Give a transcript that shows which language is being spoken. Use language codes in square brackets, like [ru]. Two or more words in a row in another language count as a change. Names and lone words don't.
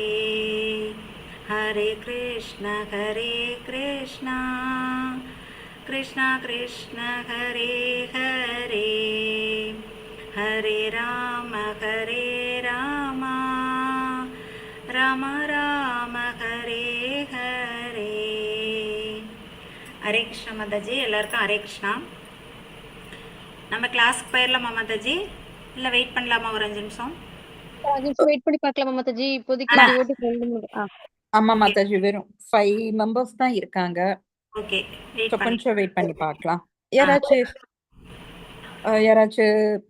[sa] हरे कृष्ण कृष्ण कृष्ण हरे हरे, हरे राम राम राम हरे हरे। [hi] हरे कृष्ण माताजी. [ta] எல்லாருக்கும் ஹரே கிருஷ்ணா. நம்ம கிளாஸ்க்கு போயிடலாமா மாதாஜி, இல்லை வெயிட் பண்ணலாமா ஒரு 5 நிமிஷம்? வெயிட் பண்ணி பார்க்கலாமா மாதாஜி? இப்போதைக்கு [en] devotee friend. [ta] ஆமா மாதாஜி, வெறும் 5 மெம்பர்ஸ் தான் இருக்காங்க. ஓகே, கொஞ்சம் வெயிட் பண்ணி பார்க்கலாம். யாராச்சும்